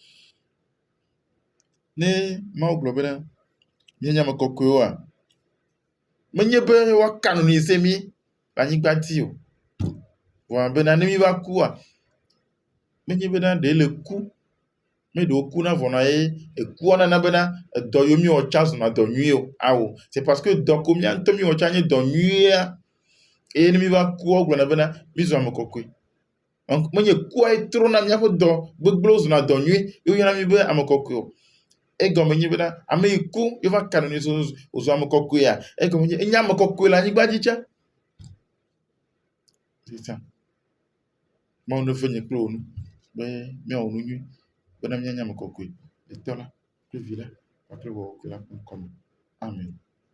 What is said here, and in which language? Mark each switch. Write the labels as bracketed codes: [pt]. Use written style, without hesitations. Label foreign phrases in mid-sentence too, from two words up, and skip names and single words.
[ee] Ne Mawu gblɔ bena míanye ame kɔkɔewoa, menye be woaka nuyize mí le anyigba dzi o. Vɔa bena ne mí va kua, menye bena ɖe le ku, me ɖewo kuna vɔna ye ekua nana bena edɔ yiwo míwɔ tsã zɔna dɔ nyui o. Awo, [fr] c'est parce que [ee] dɔ ko mía ŋutɔ míwɔ tsã nye dɔ nyuia. Eye ne mí va kua wogblɔna bena mí zɔ ame kɔkɔe. Menye kua ye trona míaƒe dɔ gbegblẽwo zɔna dɔ nyui ye woyɔna mí be ame kɔkɔe o. Egɔme nye bena ame yi ku ye va ka nuyize wòzɔ ame kɔkɔea, egɔme nye enye ame kɔkɔe le anyigba dzi tsã. [fr] C'est ça. [ee] Mawu ne ve nye kple wò nu be míawɔ nu nyui bena míanye ame kɔkɔe le Tɔ la kple Vi la kpakple Gbɔgbɔ Kɔkɔe la ƒe ŋkɔ me. Amen.